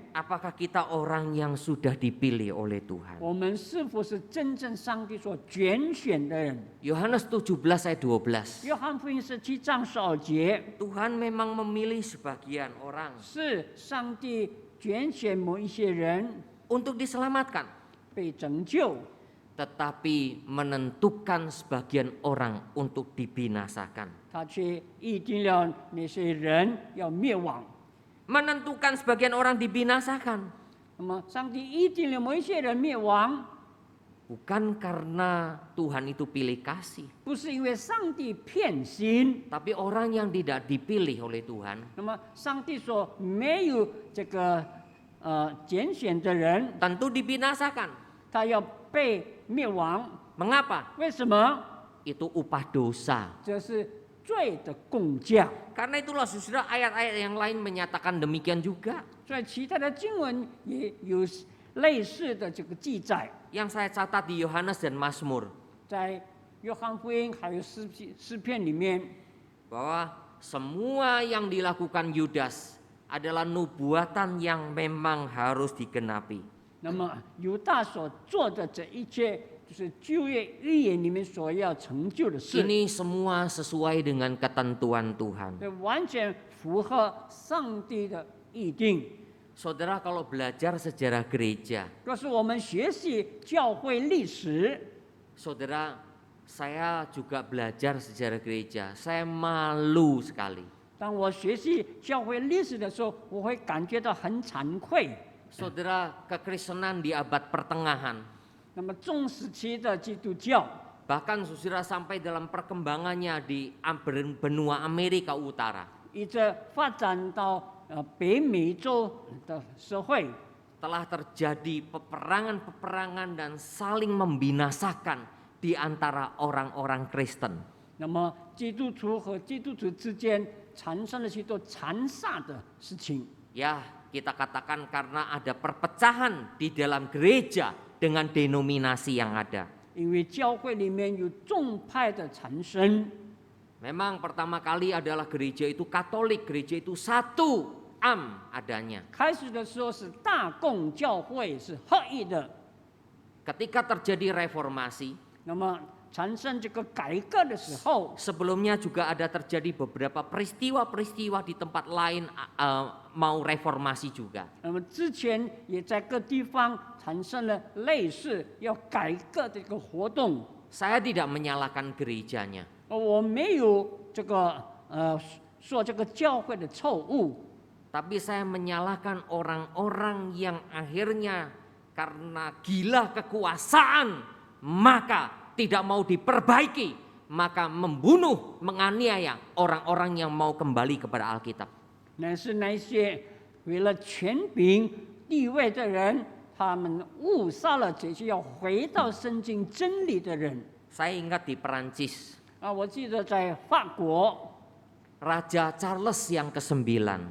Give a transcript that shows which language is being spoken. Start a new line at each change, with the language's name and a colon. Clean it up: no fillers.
Indonesian: Apakah kita orang yang sudah dipilih oleh Tuhan?
Chinese: 我们是否是真正上帝所拣选的人？
Indonesian: Yohanes 17 ayat 12.
Chinese: 约翰福音17章12节，
Indonesian: Tuhan memang memilih sebagian orang
Chinese: 是上帝拣选某一些人
Indonesian: untuk diselamatkan,
Chinese: 被拯救，
Indonesian: tetapi menentukan sebagian orang untuk dibinasakan.
Chinese: 他却预定了那些人要灭亡。
Indonesian: Menentukan sebagian orang dibinasakan
Chinese: 那么，上帝预定了某一些人灭亡，
Indonesian: bukan karena Tuhan itu pilih kasih,
Chinese: 不是因为上帝偏心。
Indonesian: tapi orang yang tidak dipilih oleh Tuhan
Chinese: 那么，上帝说没有这个拣选的人，
Indonesian: tentu dibinasakan.
Chinese: 他要被灭亡。
Indonesian: Mengapa?
Chinese: 为什么？
Indonesian: Itu upah dosa.
Chinese: 这是罪的工价。
Indonesian: Karena itulah saudara, ayat-ayat yang lain menyatakan demikian juga.
Chinese: 所以其他的经文也有类似的这个记载，
Indonesian: Yang saya catat di Yohanes dan Mazmur,
Chinese: 在约翰福音还有诗篇里面，
Indonesian: bahwa semua yang dilakukan Yudas adalah nubuatan yang memang harus digenapi.
Chinese: 那么犹大所做的这一切，就是旧约预言里面所要成就的事，
Indonesian: Ini semua sesuai dengan ketentuan Tuhan.
Chinese: 这完全符合上帝的预定。
Indonesian: Saudara, kalau belajar sejarah gereja,
Chinese: 若是我们学习教会历史，
Indonesian: saudara, saya juga belajar sejarah gereja. Saya malu sekali.
Chinese: 当我学习教会历史的时候，我会感觉到很惭愧。
Indonesian: Saudara, kekristenan di abad pertengahan,
Chinese: 那么中时期的基督教，
Indonesian: bahkan saudara sampai dalam perkembangannya di benua Amerika Utara,
Chinese: 一直发展到北美洲的社会，
Indonesian: telah terjadi peperangan-peperangan dan saling membinasakan di antara orang-orang Kristen.
Chinese: 那么基督徒和基督徒之间产生了许多残杀的事情。
Indonesian: Ya, kita katakan karena ada perpecahan di dalam gereja dengan denominasi yang ada.
Chinese: 因为教会里面有众派的产生，
Indonesian: Memang pertama kali adalah gereja itu Katolik, gereja itu satu adanya.
Chinese: 开始的时候是大共教会是合一的，
Indonesian: Ketika terjadi reformasi,
Chinese: 那么产生这个改革的时候，
Indonesian: sebelumnya juga ada terjadi beberapa peristiwa-peristiwa di tempat lain mau reformasi juga.
Chinese: 那么之前也在各地方产生了类似要改革的一个活动。
Indonesian: Saya tidak menyalahkan gerejanya,
Chinese: 我没有这个说这个教会的错误，
Indonesian: tapi saya menyalahkan orang-orang yang akhirnya karena gila kekuasaan maka tidak mau diperbaiki, maka membunuh, menganiaya orang-orang yang mau kembali kepada Alkitab.
Chinese: 乃是那些为了权柄地位的人，他们误杀了这些要回到圣经真理的人。
Indonesian: Saya ingat di Perancis,
Chinese: 我记得在法国，
Indonesian: Raja Charles yang ke-9,